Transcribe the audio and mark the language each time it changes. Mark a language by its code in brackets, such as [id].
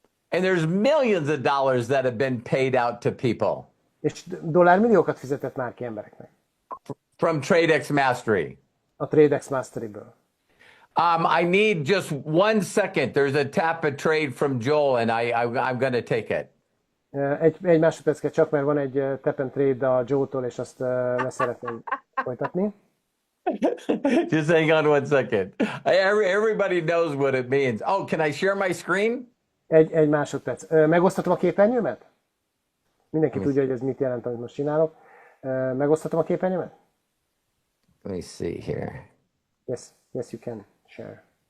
[en] And there's millions of dollars that have been paid out to people. [hu] És dollármilliókat fizetett már ki embereknek. [en] From TradeX Mastery. [hu] A TradeX Mastery-ből. [en] I need just 1 second. There's a tap a trade from Joel, and I'm going to take it. [hu] Egy másodperc csak, mert van egy tap and trade a Joe-tól, és azt le szeretném folytatni. [en] Just hang on 1 second. Everybody knows what it means. Oh, can I share my screen? [hu] Egy másodperc. Megosztatom a képernyőmet? Mindenki tudja, hogy ez mit jelent, amit most csinálok. Megosztatom a képernyőmet? [en] Let me see here. Yes, you can share.